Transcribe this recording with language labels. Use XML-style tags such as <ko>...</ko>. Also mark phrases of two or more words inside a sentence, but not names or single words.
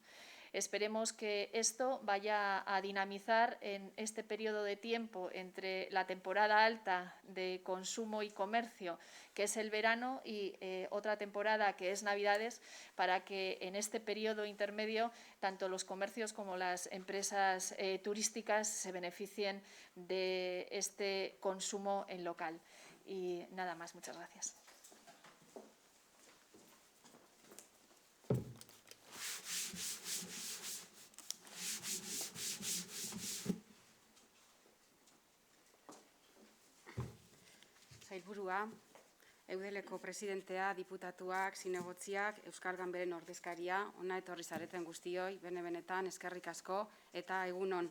<es>Esperemos que esto vaya a dinamizar en este periodo de tiempo entre la temporada alta de consumo y comercio, que es el verano, y otra temporada que es Navidades, para que en este periodo intermedio tanto los comercios como las empresas turísticas se beneficien de este consumo en local. Y nada más, muchas gracias.</es> <eu>Sailburua, Eudeleko presidentea, diputatuak, zinegotziak, Euskal Ganberen ordezkaria, ona etorri zareten guztioi, bene-benetan, eskerrik asko eta egunon.</eu>